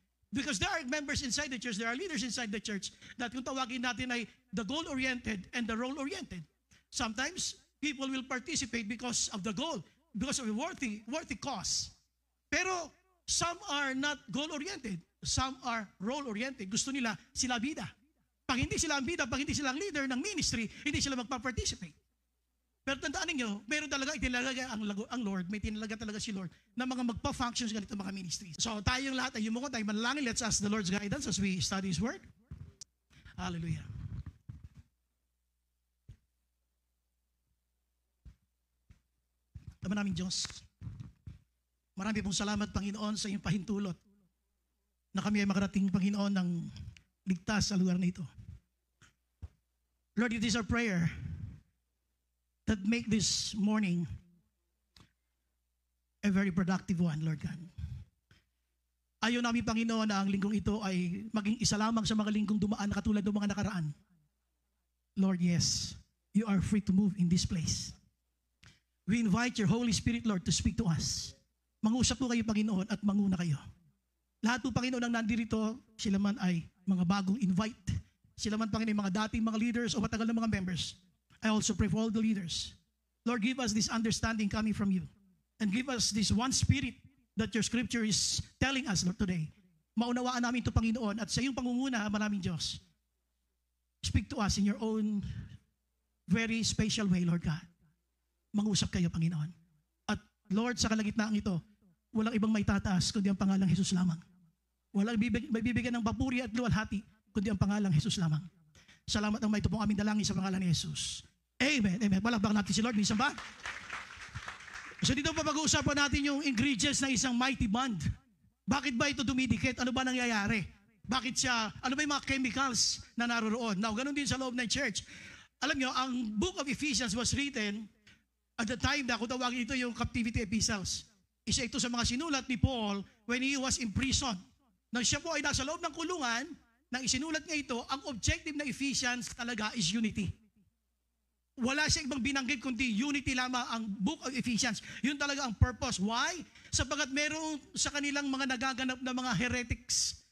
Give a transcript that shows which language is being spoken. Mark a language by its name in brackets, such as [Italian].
[English] Because there are members inside the church, there are leaders inside the church that [Filipino] kung tawagin natin ay [English] the goal-oriented and the role-oriented. Sometimes, people will participate because of the goal, because of a worthy cause. Pero, some are not goal-oriented. Some are role-oriented. [Filipino] Gusto nila sila bida. Pag hindi sila ang bida, pag hindi sila ang leader ng ministry, hindi sila magpa-participate. Pero tandaan ninyo, meron talaga itinalaga ang Lord, may tinalaga talaga si Lord na mga magpa-functions ganito mga ministries. So tayong lahat ay yumuko, tayo manalangin. [English] Let's ask the Lord's guidance as we study His Word. Hallelujah. [Filipino] Ama namin Diyos, marami pong salamat Panginoon sa iyong pahintulot na kami ay makarating Panginoon ng ligtas sa lugar na ito. [English] Lord, it is our prayer that make this morning a very productive one, Lord God. [Filipino] Ayaw namin, Panginoon, na ang linggong ito ay maging isa lamang sa mga linggong dumaan na katulad ng mga nakaraan. [English] Lord, yes, you are free to move in this place. We invite your Holy Spirit, Lord, to speak to us. [Filipino] Mangusap po kayo, Panginoon, at manguna kayo. Lahat po, Panginoon, ang nandirito, sila man ay mga bagong invite. Sila man, Panginoon, mga dating mga leaders o matagal na mga members. [English] I also pray for all the leaders. Lord, give us this understanding coming from you. And give us this one spirit that your scripture is telling us, Lord, today. [Filipino] Maunawaan namin ito, Panginoon, at sa iyong pangunguna, maraming Diyos. [English] Speak to us in your own very special way, Lord God. [Filipino] Mangusap kayo, Panginoon. At Lord, sa kalagitnaan ito, walang ibang may tataas kundi ang pangalang Jesus lamang. Walang may bibigyan ng papuri at luwalhati kundi ang pangalang Jesus lamang. Salamat ang may ito pong aming dalangin sa pangalan ni Jesus. Amen. Amen. Palakpakan natin si Lord. Minsan ba? So dito pa pag-uusapan natin yung ingredients ng isang mighty bond. Bakit ba ito dumidikit? Ano ba nangyayari? Bakit siya, ano ba yung mga chemicals na naroroon? Now, ganun din sa loob ng church. Alam nyo, ang [English] book of Ephesians was written at the time [Filipino] na kung tawagin ito yung [English] captivity epistles. [Filipino] Isa ito sa mga sinulat ni Paul [English] when he was in prison. [Filipino] Nang siya po ay nasa loob ng kulungan, nang isinulat niya ito, ang objective ng Ephesians talaga [English] is unity. [Filipino] Wala siya ibang binanggit kundi unity lamang ang book of Ephesians. Yun talaga ang purpose. Why? Sapagat meron sa kanilang mga nagaganap na mga heretics.